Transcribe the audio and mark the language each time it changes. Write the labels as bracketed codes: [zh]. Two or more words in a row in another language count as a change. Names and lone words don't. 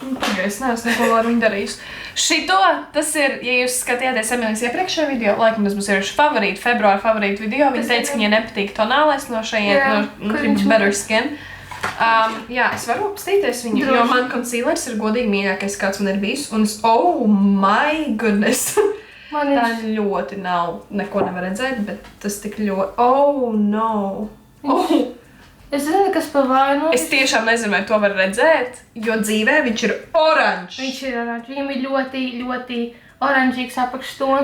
[lv] Es neesmu neko ar viņu darījusi. Šito, tas ir, ja jūs skatījāties Emīlijas iepriekšējo video, laikam tas būs ir februāra favorītu video. Viņa teica, ka viņai nepatīk tonālais no šajien, no Better Skin. Jā, es varu apstīties viņu, jo man concealers ir godīgi mīļākais, kāds man ir bijis. Un es, [en] oh my goodness! [lv] Tā ļoti nav, neko nevar redzēt, bet tas tik ļoti, [en] oh no! Oh! [lv] Es zinu, kas pa vainu. Es tiešām nezinu, vai to var redzēt, jo dzīvē viņš ir oranžs. Viņš ir oranžs. Viņam ir ļoti, ļoti oranžīgs apakštons.